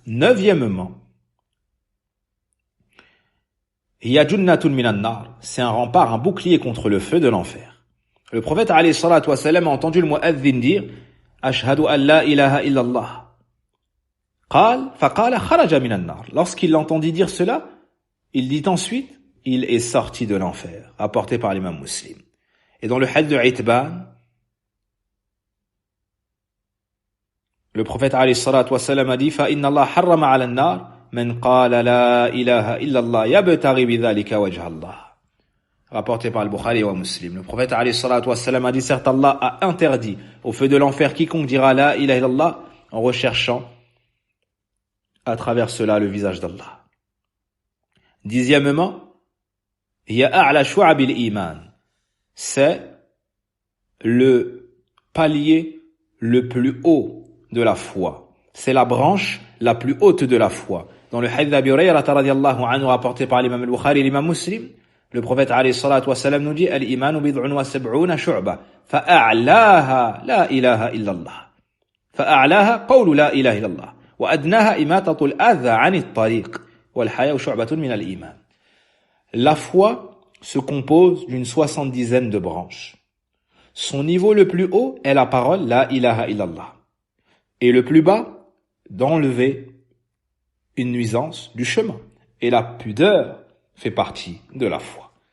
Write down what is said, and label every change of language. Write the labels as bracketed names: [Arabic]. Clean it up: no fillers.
[French] Neuvièmement, [Arabic] hiya junnatun minan nar, [French] c'est un rempart, un bouclier contre le feu de l'enfer. Le prophète alayhi salatu wa salam a entendu le mu'adhin dire, [Arabic] ashhadu an la ilaha illallah. [French] Lorsqu'il l'entendit dire cela, il dit ensuite, il est sorti de l'enfer, apporté par l'imam Muslim. Et dans le hadith de Itban, le prophète alayhi salatu wa salam a dit, [Arabic] فَإِنَّ اللَّهَ حَرَّمَ عَلَى النَّارِ مَنْ قَالَ لَا إِلَهَ إِلَّا اللَّهِ يَبْتَغِي بِذَلِكَ وَجْهَ اللَّهِ. [French] Rapporté par le Bukhari et Muslim. Le prophète alayhi salatu wa salam a dit, certes Allah a interdit au feu de l'enfer quiconque dira la ilaha illallah en recherchant à travers cela le visage d'Allah. Dixièmement, [Arabic] hiya a'la shu'abil iman, [French] c'est le palier le plus haut de la foi. C'est la branche la plus haute de la foi. Dans le hadith d'Abi Hurayra radiyallahu anhu rapporté par l'imam al-Bukhari et l'imam Muslim, le prophète alayhi salatu wa salam nous dit, [Arabic] al-imanu bid'un wa sab'una shu'ba, fa'a'laha la ilaha illallah. Fa'a'laha qawlu la ilaha illallah. وأدناها إماتة الأذى عن الطريق والحياء شعبة من الإيمان. [French] La foi se compose d'une 70aine de branches. Son niveau le plus haut est la parole la ilaha illallah. Et le plus bas, d'enlever une nuisance du chemin. Et la pudeur fait partie de la foi.